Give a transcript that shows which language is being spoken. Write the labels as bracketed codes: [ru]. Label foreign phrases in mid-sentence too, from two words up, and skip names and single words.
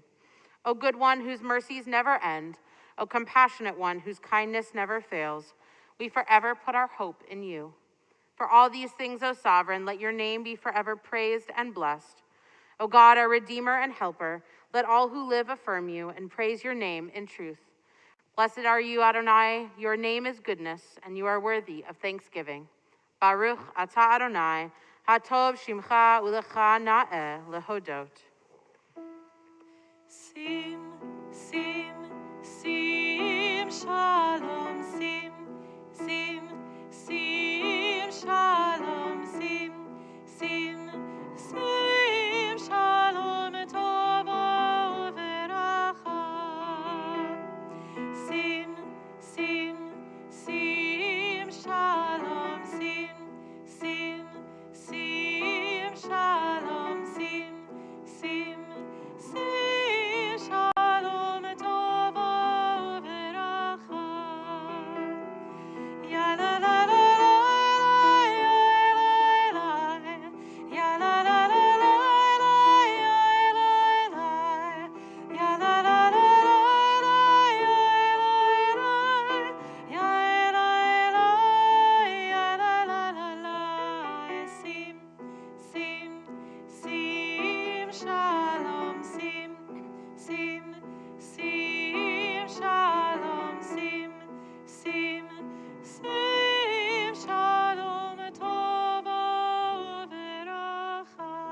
[en] O good one whose mercies never end, O compassionate one whose kindness never fails, we forever put our hope in you. For all these things, O sovereign, let your name be forever praised and blessed. O God, our Redeemer and Helper, let all who live affirm you and praise your name in truth. Blessed are you, Adonai, your name is goodness, and you are worthy of thanksgiving. [he] ברוך אתה אדני, הטוב שמך ולך נאה להודות. שים, שים, שים, שלום, שים, שים, שים, שלום, שים, שים, שים, שלום, טובה וברכה. שים, שים, שים, שלום, שים, שים, שים, שלום, שים, שים, שים, shalom, טובה וברכה. Ya la la la la, ya la la, ya la la la la, ya la la la la, ya la la la, שים, שים, שים, שלום, שים, שים, שים, שלום, שים, שים, שים, שלום, טובה וברכה.